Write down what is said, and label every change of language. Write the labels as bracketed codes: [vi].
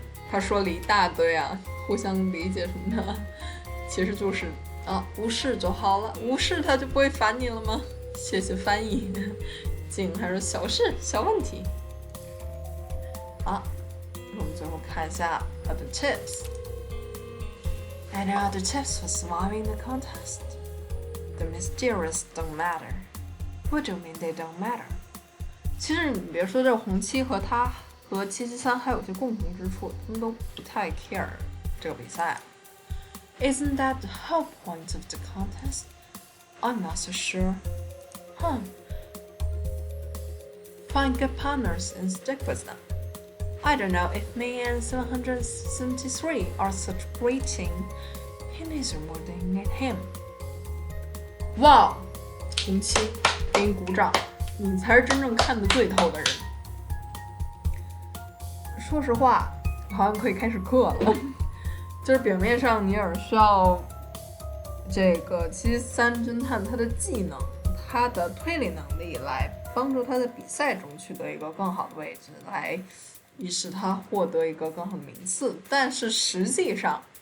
[zh] 他说了一大堆啊，互相理解什么的，其实就是无视就好了，无视他就不会烦你了吗？谢谢翻译。静还说小事小问题。好，我们最后看一下 [en] other tips. Any other tips for surviving the contest? The mysterious don't matter. What do you mean they don't matter? [zh] 其实你别说，这红七和他和773还有些共同之处，他们都不太 care 这个比赛。 [en] Isn't that the whole point of the contest? I'm not so sure. Find good partners and stick with them. I don't know if me and 773 are such great team. He needs more than you need him. [zh] 哇，红七，给你鼓掌，你才是真正看得最透的人。说实话，好像可以开始课了。就是表面上你也是需要这个773侦探他的技能、他的推理能力来帮助他在比赛中取得一个更好的位置，来以使他获得一个更好的名次。但是实际上